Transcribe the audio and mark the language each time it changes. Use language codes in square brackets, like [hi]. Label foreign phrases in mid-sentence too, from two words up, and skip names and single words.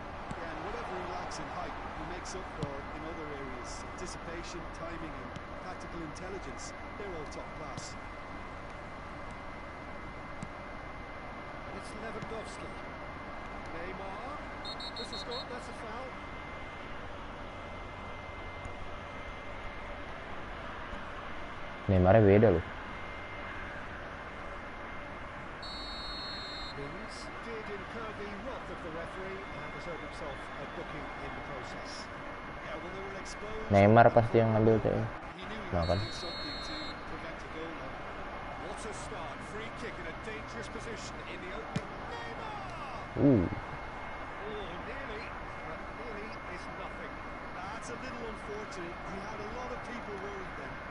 [en] Yeah, and whatever he lacks in height, he makes up for in other areas. Anticipation, timing and tactical intelligence, they're all top class. And it's Lewandowski. Neymar. This is good. That's a foul. [id] Neymarnya beda loh. [en] Mings did incur the wrath of the referee and has earned himself a booking in the process. Yeah, well, they were exposed. [id] Neymar pasti yang ngambil tuh. [en] He knew he Nah, had [id] kan. [en] to do something to prevent a goal now. What a start. Free kick in a dangerous position in the opening. Neymar! Uh, Oh, nearly, but nearly is nothing. That's a little unfortunate. He had a lot of people worried then.